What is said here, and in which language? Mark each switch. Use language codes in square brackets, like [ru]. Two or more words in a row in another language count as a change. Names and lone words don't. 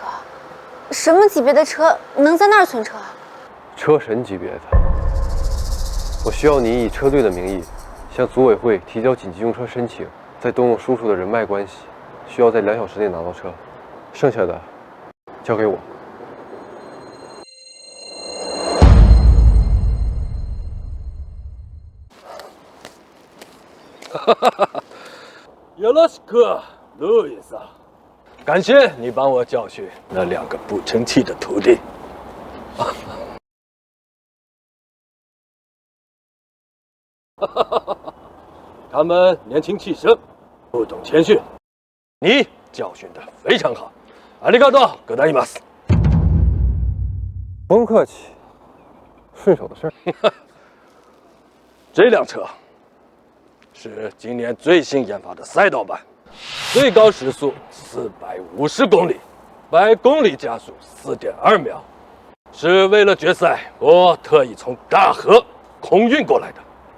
[zh] 什么级别的车能在那儿存车？车神级别的。我需要你以车队的名义向组委会提交紧急用车申请，再动用叔叔的人脉关系，需要在2小时内拿到车，剩下的交给我。 [ja] よろしく，路易斯。 [zh] 感谢你帮我教训那2个不成器的徒弟。他们年轻气盛，不懂谦逊。你教训得非常好， [ja] ありがとうございます。 [zh] 不用客气，顺手的事儿。这辆车是今年最新研发的赛道版，最高时速450公里，100公里加速4.2秒，是为了决赛我特意从大河空运过来的。